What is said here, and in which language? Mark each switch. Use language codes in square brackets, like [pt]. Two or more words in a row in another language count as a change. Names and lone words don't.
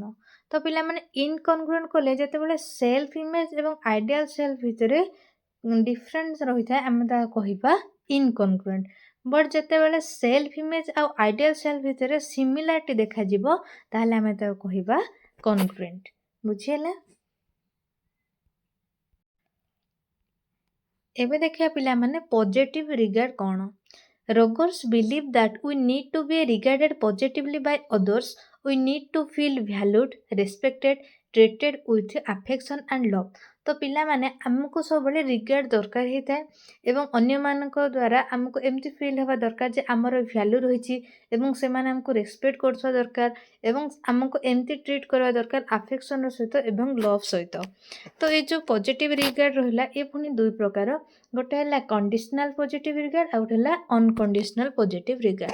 [or] ତ ପିଲାମାନେ ଇନକନଗ୍ରୁଏଣ୍ଟ କହିଲେ ଯେତେବେଳେ [en] self image [or] ଏବଂ [en] ideal self [or] ଭିତରେ ଡିଫରେନ୍ସ ରହିଥାଏ ଆମେ ତାହା କହିବା ଇନକନଗ୍ରୁଏଣ୍ଟ। ବଟ୍ ଯେତେବେଳେ [en] self image [or] ଆଉ [en] ideal self [or] ଭିତରେ ସିମିଲାରିଟି ଦେଖାଯିବ ତାହେଲେ ଆମେ ତାକୁ କହିବା କନଗ୍ରୁଏଣ୍ଟ। ବୁଝିହେଲା? ଏବେ ଦେଖିବା ପିଲାମାନେ [en] positive regard [or] କ'ଣ। [en] Rogers believe that we need to be regarded positively by others. We need to feel valued, respected, treated with affection and love। [or] ତ ପିଲାମାନେ ଆମକୁ ସବୁବେଳେ ରିଗାର୍ଡ ଦରକାର ହେଇଥାଏ ଏବଂ ଅନ୍ୟମାନଙ୍କ ଦ୍ୱାରା ଆମକୁ ଏମିତି ଫିଲ୍ ହେବା ଦରକାର ଯେ ଆମର ଭ୍ୟାଲୁ ରହିଛି ଏବଂ ସେମାନେ ଆମକୁ ରେସପେକ୍ଟ କରୁଥିବା ଦରକାର ଏବଂ ଆମକୁ ଏମିତି ଟ୍ରିଟ୍ କରିବା ଦରକାର ଆଫେକ୍ସନର ସହିତ ଏବଂ ଲଭ୍ ସହିତ। ତ ଏ ଯେଉଁ [en] positive regard [or] ରହିଲା ଏ ପୁଣି ଦୁଇ ପ୍ରକାର, ଗୋଟେ ହେଲା [en] conditional positive regard [or] ଆଉ ଗୋଟେ ହେଲା [en] unconditional positive regard.